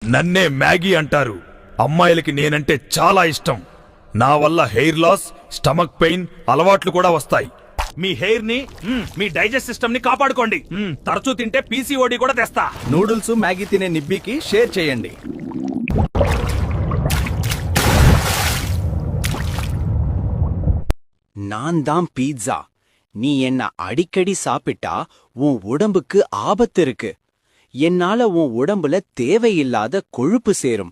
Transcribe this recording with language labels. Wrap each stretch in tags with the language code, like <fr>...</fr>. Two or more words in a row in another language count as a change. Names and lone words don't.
<te>నన్నే మ్యాగీ అంటారు. అమ్మాయిలకి నేనంటే చాలా ఇష్టం. నా వల్ల</te> <en>hair loss, stomach pain</en> <te>అలవాట్లు కూడా వస్తాయి. మీ హెయిర్ ని, మీ</te> <en>digest system</en> <te>ని కాపాడుకోండి. తరచూ తింటే పీసీఓడి కూడా తెస్తా. నూడిల్స్ మ్యాగీ తినే నిబ్బికి షేర్ చేయండి.</te> <ta>நான் தான் பீட்சா. நீ என்ன அடிக்கடி சாப்பிட்டா உன் உடம்புக்கு ஆபத்து இருக்கு. என்னால உன் உடம்புல தேவையில்லாத கொழுப்பு சேரும்.</ta>